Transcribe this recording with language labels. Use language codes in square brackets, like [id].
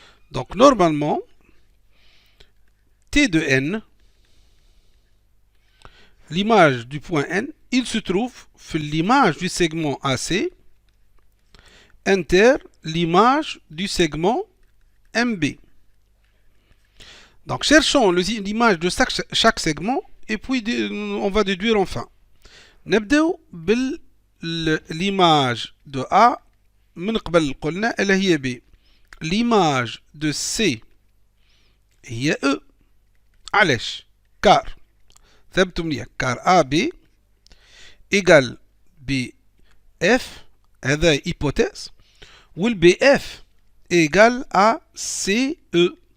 [fr] Donc normalement, T de N, l'image du point N, il se trouve sur l'image du segment AC inter l'image du segment MB. Donc cherchons l'image de chaque segment et puis on va déduire enfin. [ar] نبدأ [fr] l'image de A [ar] من قبل قلنا اللي هي B. [fr] L'image de C هي E. علاش؟ car [ar] ثبتوا منيح [fr] car AB égale BF هذا hypothèse والBF égale à CE.